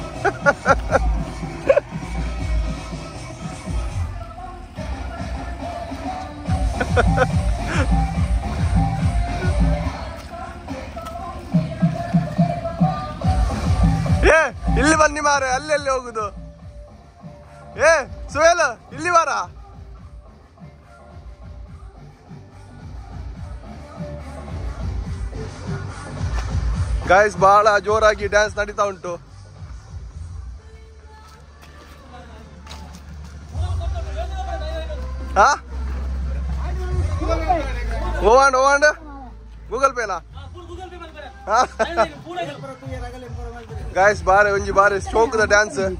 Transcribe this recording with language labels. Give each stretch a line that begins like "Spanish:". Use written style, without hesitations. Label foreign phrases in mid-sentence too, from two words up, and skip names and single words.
Kannada: ಇಲ್ಲಿ ಬನ್ನಿ ಮಾರೆ, ಅಲ್ಲೆಲ್ಲಿ ಹೋಗುದು? ಸುಹೇಲ್, ಇಲ್ಲಿ ಬಾರ. ಗಾಯ್ಸ್, ಬಹಳ ಜೋರಾಗಿ ಡ್ಯಾನ್ಸ್ ನಡೀತಾ ಉಂಟು.
Tulu: ಹಾ, ಓವಾಂಡ್ ಓವಾಂಡ್ ಗೂಗಲ್ ಪೇನಾ? ಗಾಯ್ಸ್, ಬಾರೆ ಒಂಜಿ ಬಾರೆ ಸ್ಟೋಕ್ದ ಡ್ಯಾನ್ಸ್.